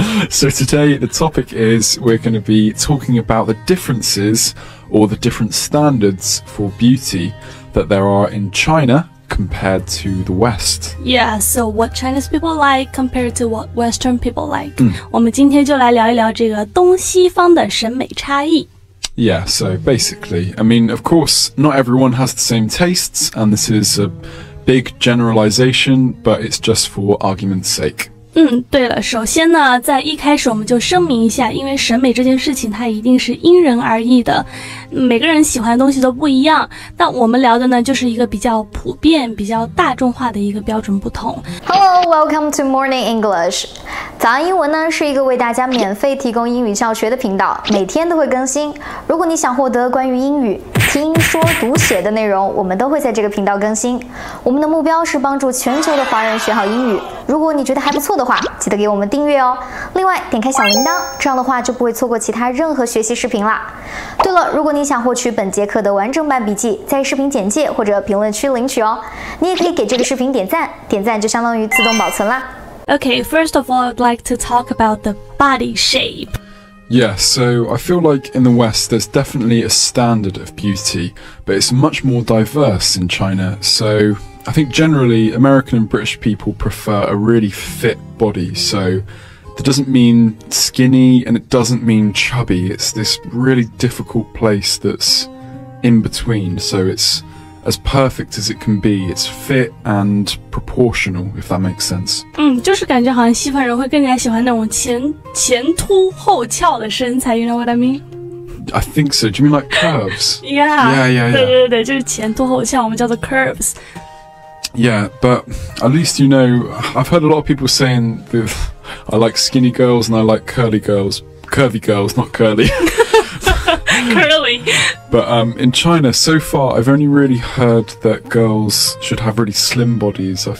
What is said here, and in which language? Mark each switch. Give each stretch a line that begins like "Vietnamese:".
English: So today the topic is we're going to be talking about the differences or the different standards for beauty that there are in China compared to the West. Yeah, so what Chinese people like compared to what Western people like.
Chinese: 我们今天就来聊一聊这个东西方的审美差异。
English: Yeah, so basically, I mean, of course, not everyone has the same tastes, and this is a big generalization, but it's just for argument's sake.
Chinese: 对了，首先呢，在一开始我们就声明一下，因为审美这件事情它一定是因人而异的，每个人喜欢的东西都不一样。但我们聊的呢，就是一个比较普遍、比较大众化的一个标准不同。
English: Hello, welcome to Morning English.
Chinese: 早安英文呢是一个为大家免费提供英语教学的频道，每天都会更新。如果你想获得关于英语听说读写的内容，我们都会在这个频道更新。我们的目标是帮助全球的华人学好英语。如果你觉得还不错的话，记得给我们订阅哦。另外，点开小铃铛，这样的话就不会错过其他任何学习视频啦。对了，如果你想获取本节课的完整版笔记，在视频简介或者评论区领取哦。你也可以给这个视频点赞，点赞就相当于自动保存啦。
English: Okay, first of all, I'd like to talk about the body shape. Yeah, so I feel like in the West there's definitely a standard of beauty, but it's much more diverse in China. So I think generally American and British people prefer a really fit body. So that doesn't mean skinny and it doesn't mean chubby. It's this really difficult place that's in between. So it's as perfect as it can be. It's fit and proportional, if that makes sense.
Chinese: 就是感觉好像西方人会更加喜欢那种前凸后翘的身材 ，
English: you know what I mean? I think so. Do you mean like curves? Yeah.
Chinese: 对，就是前凸後翹，我们叫做 curves.
English: Yeah, but at least you know, I've heard a lot of people saying that I like skinny girls and I like curvy girls, not curly. Curly. But in China, so far, I've only really heard that girls should have really slim bodies.